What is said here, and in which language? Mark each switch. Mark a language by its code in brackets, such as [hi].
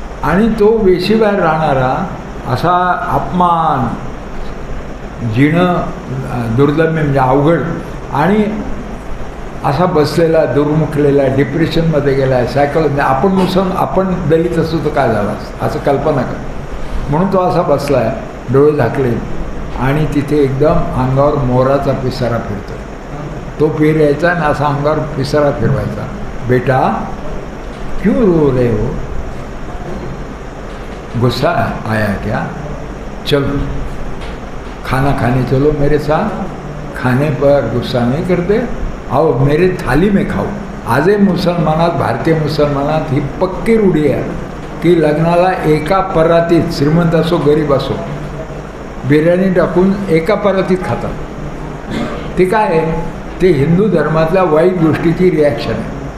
[mr] आणि तो वेशीबाहेर राहणारा असा अपमान, जिणं दुर्दम्य म्हणजे अवघड, आणि असा बसलेला, दुर्मुखलेला, डिप्रेशनमध्ये गेला आहे, सायकोलॉजी. आपण दलित असतो तर काय झालं असं कल्पना कर. म्हणून तो असा बसला आहे, डोळे झाकले, आणि तिथे एकदम अंगावर मोराचा पिसारा फिरतो. तो पीर यायचा आणि असा अंगावर पिसारा फिरवायचा. [hi] बेटा क्यों रो रहे हो, गुस्सा आया क्या, चलो खाना खाने चलो मेरे साथ, खाने पर गुस्सा नहीं करते, आओ मेरे थाली में खाओ. [mr] आजही मुसलमानात, भारतीय मुसलमानात ही पक्की रूढी आहे की लग्नाला एका परातीत, श्रीमंत असो गरीब असो, बिर्याणी टाकून एका परातीत खातात. ते काय आहे, ते हिंदू धर्मातल्या वाईट गोष्टीची रिॲक्शन आहे.